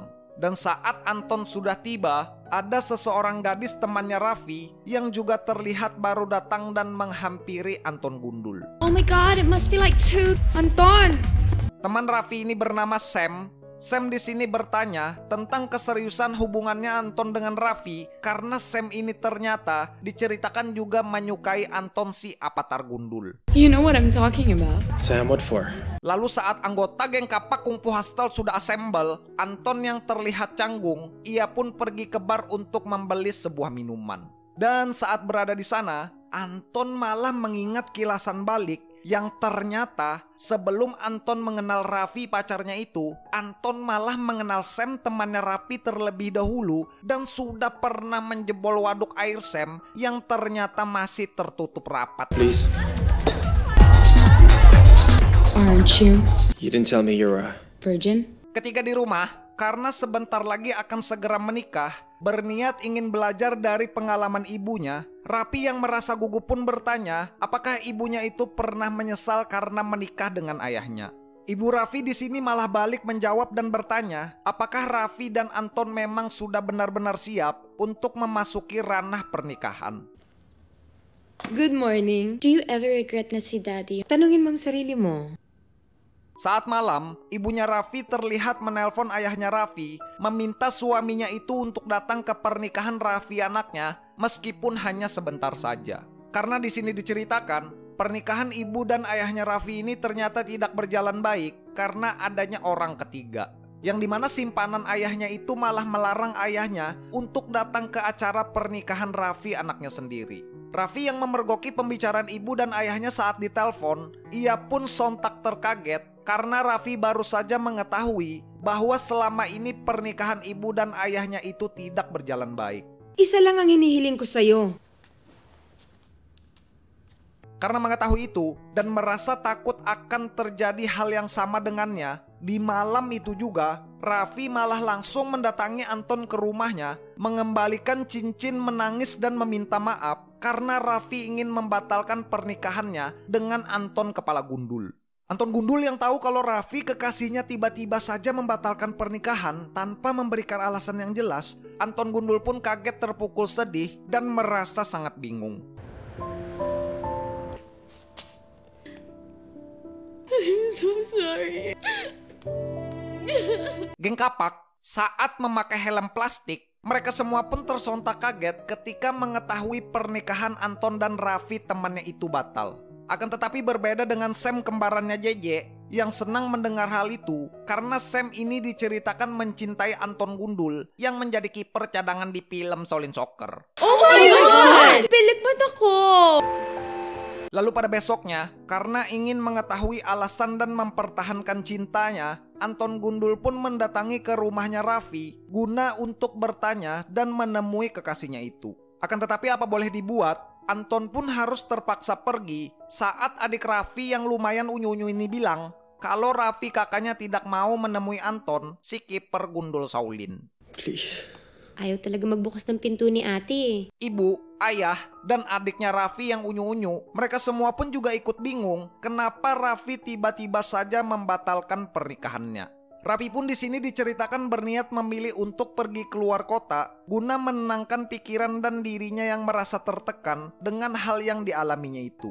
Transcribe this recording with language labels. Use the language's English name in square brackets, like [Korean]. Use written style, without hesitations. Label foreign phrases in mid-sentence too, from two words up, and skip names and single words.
[Indonesian] Dan saat Anton sudah tiba, ada seseorang gadis temannya Raffi yang juga terlihat baru datang dan menghampiri Anton Gundul. [English] Oh my god, it must be like two. Anton! [Indonesian] Teman Raffi ini bernama Sam. Sam di sini bertanya tentang keseriusan hubungannya Anton dengan Raffi karena Sam ini ternyata diceritakan juga menyukai Anton si Avatar Gundul. [English] You know what I'm talking about. Sam, what for? [Indonesian] Lalu saat anggota geng kapak kungfu hustle sudah assemble, Anton yang terlihat canggung, ia pun pergi ke bar untuk membeli sebuah minuman. Dan saat berada di sana, Anton malah mengingat kilasan balik yang ternyata sebelum Anton mengenal Raffi pacarnya itu, Anton malah mengenal Sam temannya Raffi terlebih dahulu dan sudah pernah menjebol waduk air Sam yang ternyata masih tertutup rapat. [English] Please. Aren't you You didn't tell me you're a... virgin? [Indonesian] Ketika di rumah, karena sebentar lagi akan segera menikah, berniat ingin belajar dari pengalaman ibunya, Raffi yang merasa gugup pun bertanya apakah ibunya itu pernah menyesal karena menikah dengan ayahnya. Ibu Raffi di sini malah balik menjawab dan bertanya apakah Raffi dan Anton memang sudah benar-benar siap untuk memasuki ranah pernikahan. [English] Good morning. Do you ever regret [Filipino] na si Daddy? Tanungin mong sarili mo. [Indonesian] Saat malam, ibunya Raffi terlihat menelpon ayahnya Raffi, meminta suaminya itu untuk datang ke pernikahan Raffi anaknya, meskipun hanya sebentar saja. Karena di sini diceritakan, pernikahan ibu dan ayahnya Raffi ini ternyata tidak berjalan baik karena adanya orang ketiga. Yang dimana simpanan ayahnya itu malah melarang ayahnya untuk datang ke acara pernikahan Raffi anaknya sendiri. Raffi yang memergoki pembicaraan ibu dan ayahnya saat ditelepon, ia pun sontak terkaget karena Raffi baru saja mengetahui bahwa selama ini pernikahan ibu dan ayahnya itu tidak berjalan baik. [Filipino] Isa lang ang hinihiling ko sa'yo. [Indonesian] Karena mengetahui itu dan merasa takut akan terjadi hal yang sama dengannya, di malam itu juga Raffi malah langsung mendatangi Anton ke rumahnya, mengembalikan cincin, menangis dan meminta maaf karena Raffi ingin membatalkan pernikahannya dengan Anton kepala gundul. Anton Gundul yang tahu kalau Raffi kekasihnya tiba-tiba saja membatalkan pernikahan tanpa memberikan alasan yang jelas, Anton Gundul pun kaget, terpukul, sedih dan merasa sangat bingung. [English] I'm so sorry. [Indonesian] Geng kapak saat memakai helm plastik, mereka semua pun tersontak kaget ketika mengetahui pernikahan Anton dan Raffi temannya itu batal. Akan tetapi berbeda dengan Sam kembarannya JJ yang senang mendengar hal itu karena Sam ini diceritakan mencintai Anton Gundul yang menjadi kiper cadangan di film Shaolin Soccer. [English] Oh my God! [Filipino] Pilit ba't ako? [Indonesian] Lalu pada besoknya, karena ingin mengetahui alasan dan mempertahankan cintanya, Anton Gundul pun mendatangi ke rumahnya Raffi guna untuk bertanya dan menemui kekasihnya itu. Akan tetapi apa boleh dibuat, Anton pun harus terpaksa pergi saat adik Raffi yang lumayan unyu-unyu ini bilang kalau Raffi kakaknya tidak mau menemui Anton, si kiper Gundul Shaolin. [English] Please. [Filipino] Ayaw talaga magbukas ng pinto ni ate. [Indonesian] Ibu, ayah, dan adiknya Raffi yang unyu-unyu, mereka semua pun juga ikut bingung kenapa Raffi tiba-tiba saja membatalkan pernikahannya. Raffi pun di sini diceritakan berniat memilih untuk pergi keluar kota guna menenangkan pikiran dan dirinya yang merasa tertekan dengan hal yang dialaminya itu.